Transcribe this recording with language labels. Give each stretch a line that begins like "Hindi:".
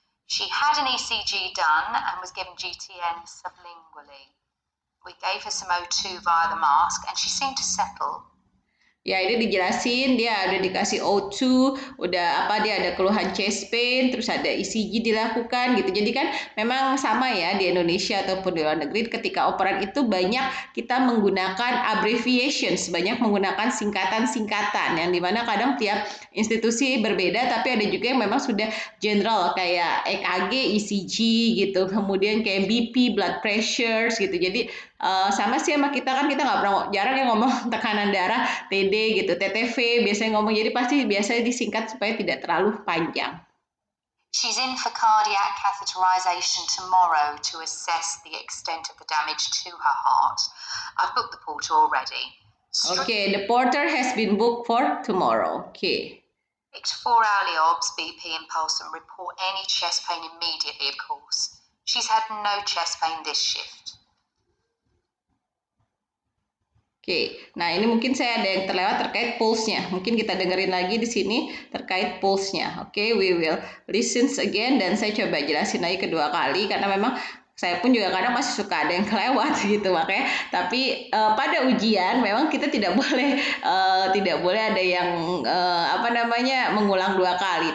English: She had an ECG done and was given GTN sublingually. We gave her some O2 via the mask and she seemed to settle.
Indonesian: Ya, ini dijelasin, dia ada dikasih O2, dia ada keluhan chest pain, terus ada ECG dilakukan gitu. Jadi kan memang sama ya di Indonesia ataupun di luar negeri ketika operan itu banyak kita menggunakan abbreviations, banyak menggunakan singkatan-singkatan yang dimana kadang tiap institusi berbeda, tapi ada juga yang memang sudah general kayak EKG, ECG gitu, kemudian kayak BP, blood pressures gitu. Jadi sama sih sama kita kan kita nggak pernah jarang yang ngomong tekanan darah TD gitu, TTV biasanya ngomong, jadi pasti biasanya disingkat supaya tidak terlalu panjang.
English: She's in for cardiac catheterization tomorrow to assess the extent of the damage to her heart. I've booked the porter already. The porter has been booked for tomorrow. Take 4-hourly OBS, BP and pulse and report any chest pain immediately, of course. She's had no chest pain this shift.
Indonesian: Nah ini mungkin saya ada yang terlewat terkait pulse-nya. Mungkin kita dengerin lagi di sini terkait pulse-nya.
English: We will listen again
Indonesian: dan saya coba jelasin lagi kedua kali karena memang saya pun juga kadang masih suka ada yang kelewat gitu makanya. Tapi pada ujian memang kita tidak boleh ada yang mengulang 2 kali.